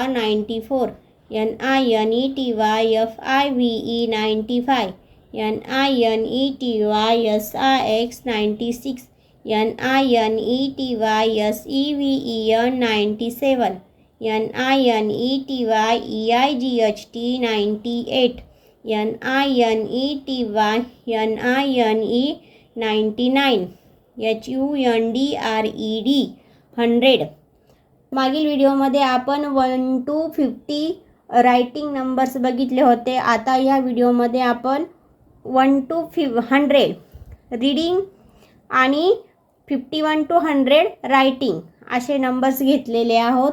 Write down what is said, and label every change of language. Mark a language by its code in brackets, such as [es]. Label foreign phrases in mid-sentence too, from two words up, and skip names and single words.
[en] 94, NINETY FIVE 95, NINETY SRX 96, NINETY SEVEN 97, NINETY EIGHT 98, NINETY NINE 99, HUNDRED 100. [mr] मागील व्हिडिओमध्ये आपण 1 to 50 [en] writing numbers [mr] बघितले होते. आता या व्हिडिओमध्ये आपण 1 to 100 रीडिंग आणि 51 to 100 रायटिंग असे नंबर्स घेतलेले आहोत.